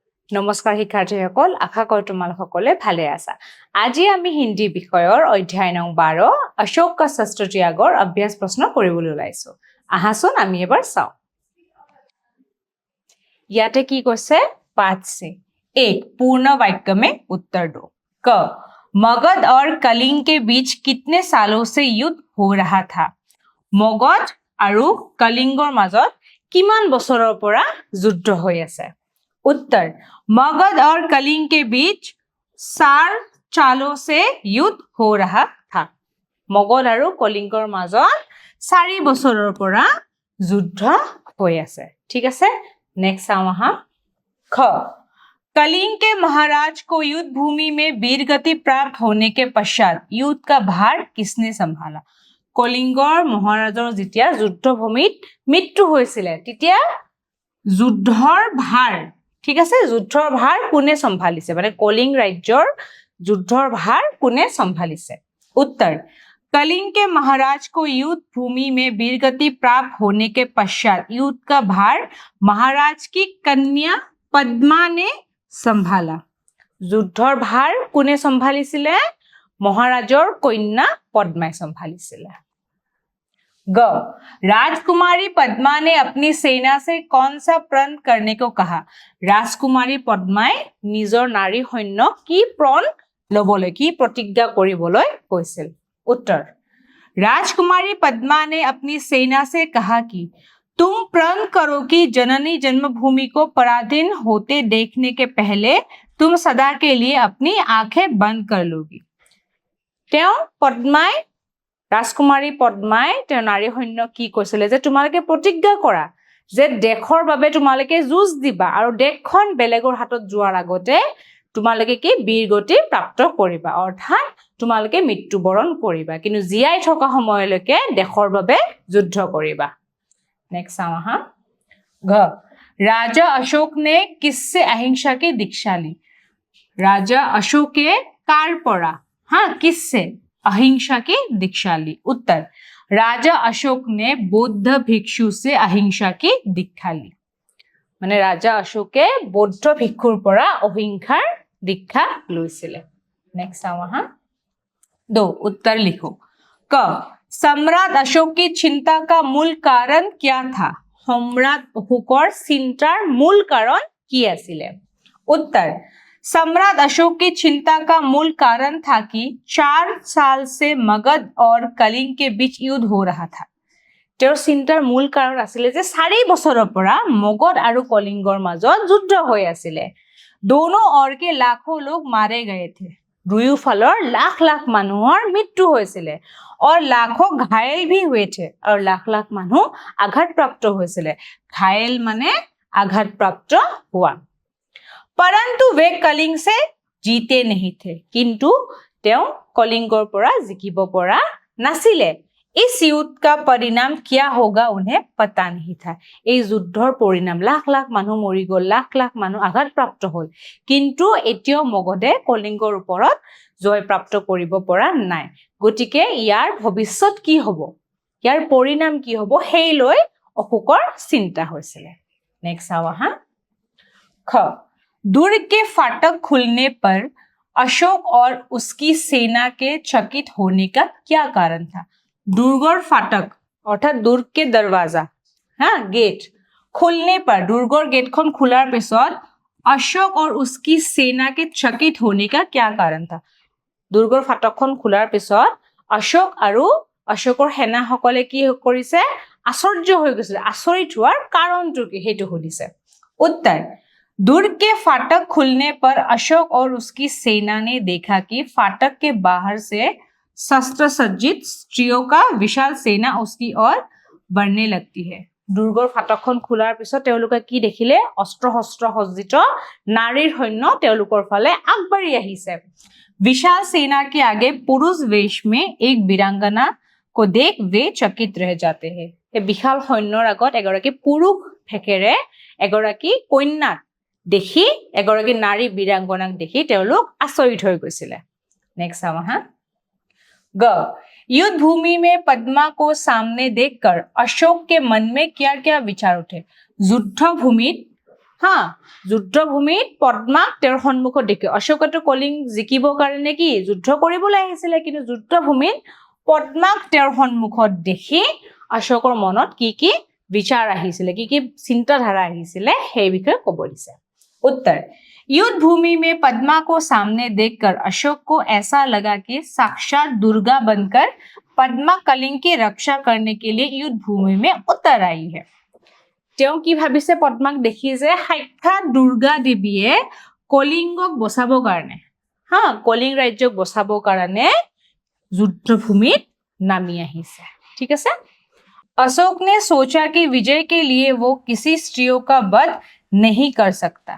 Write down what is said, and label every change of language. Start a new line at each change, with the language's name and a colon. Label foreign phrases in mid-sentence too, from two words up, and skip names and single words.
Assamese: নমস্কাৰ শিক্ষাৰ্থীসকল, আশা কৰোঁ তোমালোকসকলে ভালে আছা। আজি আমি হিন্দী বিষয়ৰ অধ্যায় নং 12 অশোক কা শস্ত্ৰ ত্যাগৰ অভ্যাস প্ৰশ্ন কৰিবলৈ ওলাইছো। আহাচোন আমি এবাৰ চাওঁ। ইয়াতে কি কৈছে?
Hindi: पाठ से एक पूर्ण वाक्य में उत्तर दो। क मगध और कलिंग के बीच कितने सालों से युद्ध हो रहा था?
Assamese: मगध আৰু কলিংগৰ মাজত কিমান বছৰৰ পৰা যুদ্ধ হৈ আছে?
Hindi: उत्तर मगध और कलिंग के बीच 4 सालों से युद्ध हो रहा था।
Assamese: मगध আৰু কলিংগৰ মাজত 4 বছৰৰ পৰা যুদ্ধ হৈ আছে। ঠিক আছে, नेक्स्ट চাওঁ আহা।
Hindi: ख कलिंग के महाराज को युद्ध भूमि में वीरगति प्राप्त होने के पश्चात युद्ध का भार किसने संभाला?
Assamese: কলিংগৰ মহাৰাজৰ যেতিয়া যুদ্ধভূমিত মৃত্যু হৈছিল তেতিয়া যুদ্ধৰ ভাৰ, ঠিক আছে, যুদ্ধৰ ভাৰ কোনে সম্ভালিছে? মানে কলিং ৰাজ্যৰ যুদ্ধৰ ভাৰ কোনে সম্ভালিছে?
Hindi: उत्तर कलिंग के महाराज को युद्ध भूमि में वीरगति प्राप्त होने के पश्चात युद्ध का भार महाराज की कन्या पद्मा ने संभाला।
Assamese: যুদ্ধৰ ভাৰ কোনে সম্ভালিছিলে? মহাৰাজৰ কন্যা পদ্মাই সম্ভালিছিলে।
Hindi: ग राजकुमारी पद्मा ने अपनी सेना से कौन सा प्रण करने को कहा?
Assamese: राजकुमारी पद्माई নিজৰ নাৰী সৈন্যক কি প্रण লবলৈ, কি প্ৰতিজ্ঞা কৰিবলৈ কৈছিল?
Hindi: उत्तर राजकुमारी पद्मा ने अपनी सेना से कहा कि तुम प्रण करो कि जननी जन्मभूमि को पराधीन होते देखने के पहले तुम सदा के लिए अपनी आंखें बंद कर लोगी।
Assamese: তেওঁ পদ্মাই, ৰাজকুমাৰী পদ্মাই তেওঁ নাৰী সৈন্যক কি কৈছিলে যে তোমালোকে প্ৰতিজ্ঞা কৰা যে দেশৰ বাবে তোমালোকে যুঁজ দিবা আৰু দেশখন বেলেগৰ হাতত যোৱাৰ আগতে তোমালোকে কি বীৰগতি প্ৰাপ্ত কৰিবা, অৰ্থাৎ তোমালোকে মৃত্যুবৰণ কৰিবা, কিন্তু জীয়াই থকা সময়লৈকে দেশৰ বাবে যুদ্ধ কৰিবা। नेक्स्ट চাওঁ আহা।
Hindi: घ राजा अशोक ने किससे अहिंसा की दीक्षा ली?
Assamese: ৰজা অশোকে কাৰ পৰা,
Hindi: हाँ, किससे? अहिंसा की दीक्षा ली। उत्तर राजा अशोक ने बौद्ध भिक्षु से अहिंसा की दीक्षा ली।
Assamese: মানে ৰজা অশোকে বৌদ্ধ ভিক্ষুৰ পৰা অহিংসাৰ দীক্ষা লৈছিলে। नेक्स्ट চাওঁ আহা। 2
Hindi: उत्तर लिखो। क सम्राट अशोक की चिंता का मूल कारण क्या था?
Assamese: সম্ৰাট অশোকৰ চিন্তাৰ মূল কাৰণ কি আছিল?
Hindi: उत्तर सम्राट अशोक की चिंता का मूल कारण था कि 4 साल से मगध और कलिंग के बीच युद्ध हो रहा था।
Assamese: তেওঁৰ চিন্তাৰ মূল কাৰণ আছিল যে 4 বছৰৰ পৰা মগধ আৰু কলিংগৰ মাজত যুদ্ধ হৈ আছিল।
Hindi: दोनों ओर के लाखों लोग मारे गए थे।
Assamese: দুয়োফালৰ লাখ লাখ মানুহৰ মৃত্যু হৈছিল
Hindi: और लाखों घायल भी हुए थे
Assamese: और लाख लाख মানুহ আঘাতপ্ৰাপ্ত হৈছিল। घायल মানে আঘাতপ্ৰাপ্ত হোৱা।
Hindi: परंतु वे कलिंग से जीते नहीं थे, किंतु
Assamese: তেওঁ কলিংগৰ পৰা জিকিব পৰা নাছিলে।
Hindi: इस युद्ध का परिणाम क्या होगा उन्हें पता नहीं था।
Assamese: এই যুদ্ধৰ পৰিণাম লাখ লাখ মানুহ মৰি গ'ল, লাখ লাখ মানুহ আঘাতপ্ৰাপ্ত হ'ল, কিন্তু এতিয়াও মগধে কলিংগৰ ওপৰত জয় প্ৰাপ্ত কৰিব পৰা নাই। গতিকে ইয়াৰ ভৱিষ্যত কি হ'ব, ইয়াৰ পৰিণাম কি হ'ব সেই লৈ অশোকৰ চিন্তা হৈছিল। নেক্সট চাওঁ আহা।
Hindi: খ दुर्ग के फाटक खुलने पर अशोक और उसकी सेना के चकित होने का क्या कारण था?
Assamese: দুৰ্গৰ ফাটক
Hindi: अर्थात दुर्ग के दरवाजा, हाँ, गेट खुलने पर,
Assamese: দুৰ্গৰ গেটখন খোলাৰ পিছত
Hindi: अशोक और उसकी सेना के चकित होने का क्या कारण था?
Assamese: দুৰ্গৰ ফাটকখন খোলাৰ পিছত अशोक আৰু अशोকৰ সেনাসকলে কি কৰিছে? আশ্চৰ্য হৈ গৈছিল। আচৰিত হোৱাৰ কাৰণটো কি সেইটো সুধিছে।
Hindi: उत्तर दुर्ग के फाटक खुलने पर अशोक और उसकी सेना ने देखा कि फाटक के बाहर से शस्त्र सज्जित स्त्रियों का विशाल सेना उसकी ओर बढ़ने लगती है।
Assamese: দুৰ্গৰ ফাটকখন খোলাৰ পিছত তেওঁলোকে কি দেখিলে? অস্ত্ৰ শস্ত্ৰ সজ্জিত নাৰীৰ সৈন্য তেওঁলোকৰ ফালে আগবাঢ়ি আহিছে।
Hindi: विशाल सेना के आगे पुरुष वेश में एक वीरांगना को देख वे चकित रह जाते हैं।
Assamese: এই বিশাল সৈন্যৰ আগত এগৰাকী পুৰুষ ফেকেৰে এগৰাকী কন্যাক দেখি, এগৰাকী নাৰী বীৰাংগনাক দেখি তেওঁলোক আচৰিত হৈ গৈছিলে। নেক্সট চাওঁ আহা।
Hindi: ग युद्ध भूमि में पद्मा को सामने देखकर अशोक के मन में क्या क्या विचार उठे?
Assamese: যুদ্ধ ভূমিত যুদ্ধভূমিত পদ্মাক তেওঁৰ সন্মুখত দেখি অশোকেতো কলিং জিকিবৰ কাৰণে কি যুদ্ধ কৰিবলৈ আহিছিলে, কিন্তু যুদ্ধভূমিত পদ্মাক তেওঁৰ সন্মুখত দেখি অশোকৰ মনত কি কি বিচাৰ আহিছিলে, কি কি চিন্তাধাৰা আহিছিলে সেই বিষয়ে ক'ব দিছে।
Hindi: उत्तर, युद्ध भूमि में पद्मा को सामने देखकर अशोक को ऐसा लगा कि साक्षात दुर्गा बनकर पद्मा कलिंग की रक्षा करने के लिए युद्ध भूमि में उतर आई है।
Assamese: তেওঁ কি ভাবিছে পদ্মাক দেখি যে সাক্ষাৎ দুৰ্গা দেৱীয়ে কলিংগক বচাবৰ কাৰণে কলিং ৰাজ্যক বচাবৰ কাৰণে যুদ্ধভূমিত নামি আহিছে। ঠিক আছে।
Hindi: अशोक ने सोचा कि विजय के लिए वो किसी स्त्रियों का वध नहीं कर सकता।